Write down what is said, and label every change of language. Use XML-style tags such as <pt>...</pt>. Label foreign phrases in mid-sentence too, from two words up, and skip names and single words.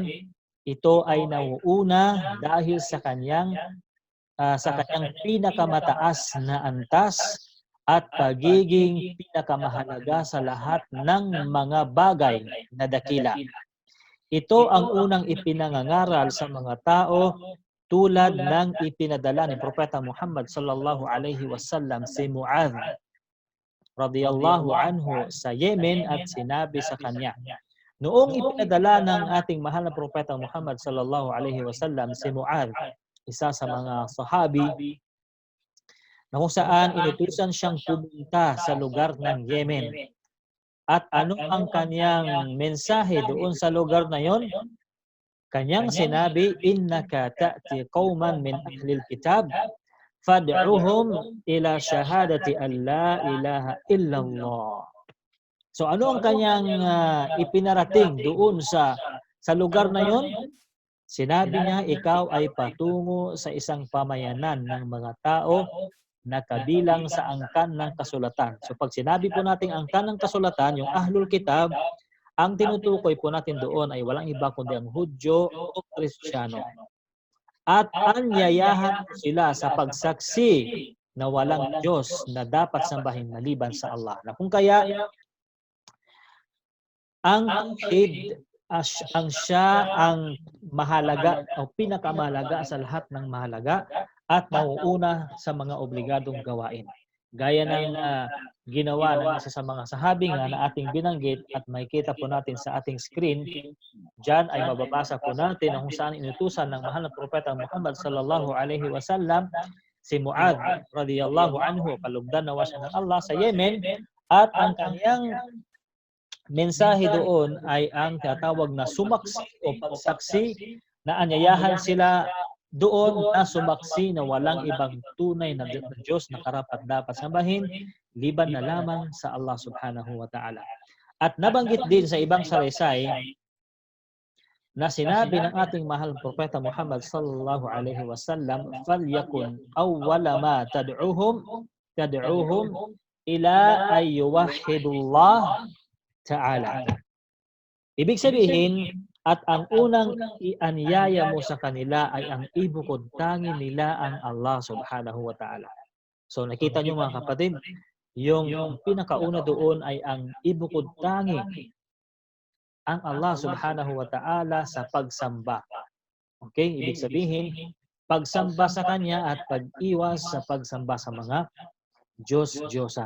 <tl>Ito ay nahuuna dahil sa kanyang pinakamataas na antas at pagiging pinakamahalaga sa lahat ng mga bagay na dakila. Ito ang unang ipinangangaral sa mga tao tulad ng ipinadala ni Propeta Muhammad</tl> <ar>صلى الله عليه وسلم</ar> <tl>si Mu'adh</tl> <ar>رضي الله عنه</ar> <tl>sa Yemen at sinabi sa kanya. Noong ipinadala ng ating mahal na Propeta Muhammad</tl> <ar>صلى الله عليه وسلم</ar> <tl>si Mu'adh, isa sa mga sahabi na kung saan inutusan siyang pumunta sa lugar ng Yemen. At ano ang kanyang mensahe doon sa lugar na yon? Kanyang sinabi,</tl> <ar>إنك تأتي قوما من أهل الكتاب فادعهم إلى شهادة أن لا إله إلا الله.</ar> <tl>So ano ang kanyang ipinarating doon sa lugar na yon? Sinabi niya, ikaw ay patungo sa isang pamayanan ng mga tao na kabilang sa angkan ng kasulatan. So pag sinabi po natin angkan ng kasulatan, yung</tl> <ar>أهل الكتاب,</ar> <tl>ang tinutukoy po natin doon ay walang iba kundi ang Hudyo o Kristiyano. At anyayahan sila sa pagsaksi na walang Diyos na dapat sambahin maliban sa Allah. Na kung kaya, ang tauhid ang mahalaga o pinakamahalaga sa lahat ng mahalaga at nauuna sa mga obligadong gawain. Gaya ng ginawa ng isa sa mga sahabi nga na ating binanggit at makikita po natin sa ating screen, dyan ay mababasa po natin kung saan inutusan ng mahal na Propeta Muhammad</tl> <ar>صلى الله عليه وسلم</ar> <tl>si Mu'adh</tl> <ar>رضي الله عنه,</ar> <tl>kalugdan nawa siya ng Allah sa Yemen, at ang kanyang mensahe doon ay ang tinatawag na sumaksi o pagsaksi na anyayahan sila doon na sumaksi na walang ibang tunay na Diyos na karapat dapat sambahin liban na lamang sa</tl> <ar>الله سبحانه وتعالى.</ar> <tl>At nabanggit din sa ibang salaysay na sinabi ng ating mahal Propeta Muhammad</tl> <ar>صلى الله عليه وسلم, فليكن أول ما تدعوهم إلى أن يوحدوا الله تعالى.</ar> <tl>Ibig sabihin, at ang unang ianyaya mo sa kanila ay ang ibukod tangi nila ang</tl> <ar>الله سبحانه وتعالى.</ar> <tl>So nakita nyo mga kapatid, yung pinakauna doon ay ang ibukod tangi ang</tl> <ar>الله سبحانه وتعالى</ar> <tl>sa pagsamba. Okay? Ibig sabihin, pagsamba sa Kanya at pag-iwas sa pagsamba sa mga Diyos-Diyosan.</tl>